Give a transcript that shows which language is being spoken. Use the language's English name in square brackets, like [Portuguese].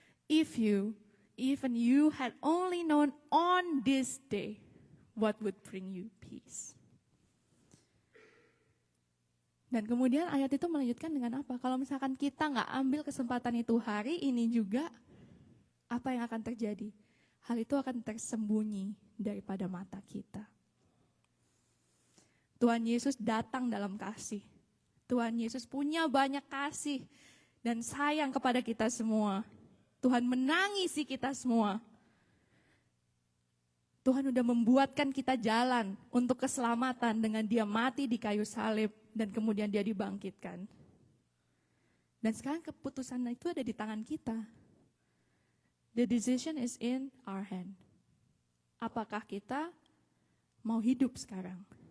[English] Even you had only known on this day what would bring you peace. [Indonesian] Dan kemudian ayat itu melanjutkan dengan apa? Kalau misalkan kita nggak ambil kesempatan itu hari ini juga, apa yang akan terjadi? Hal itu akan tersembunyi daripada mata kita. Tuhan Yesus datang dalam kasih. Tuhan Yesus punya banyak kasih dan sayang kepada kita semua. Tuhan menangisi kita semua. Tuhan udah membuatkan kita jalan untuk keselamatan dengan dia mati di kayu salib dan kemudian dia dibangkitkan. Dan sekarang keputusan itu ada di tangan kita. [English] The decision is in our hand. [Indonesian] Apakah kita mau hidup sekarang?